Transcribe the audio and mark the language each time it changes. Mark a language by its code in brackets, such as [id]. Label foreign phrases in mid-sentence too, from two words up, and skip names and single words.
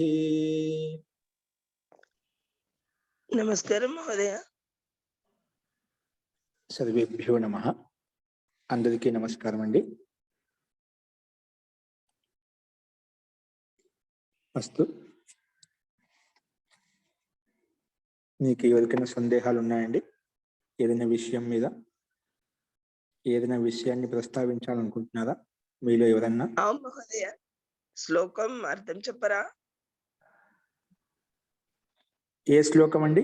[sa] नमस्कार महोदय। सर्वेभ्यो नमः। [te] అందరికీ నమస్కారం అండీ। [sa] अस्तु, [te] మీకు ఎవరికైనా సందేహాలు ఉన్నాయండి? ఏదైనా విషయం మీద ఏదైనా విషయాన్ని ప్రస్తావించాలనుకుంటున్నారా మీలో ఎవరన్నా? మహోదయ, శ్లోకం అర్థం చెప్పరా? ఏ శ్లోకం అండి?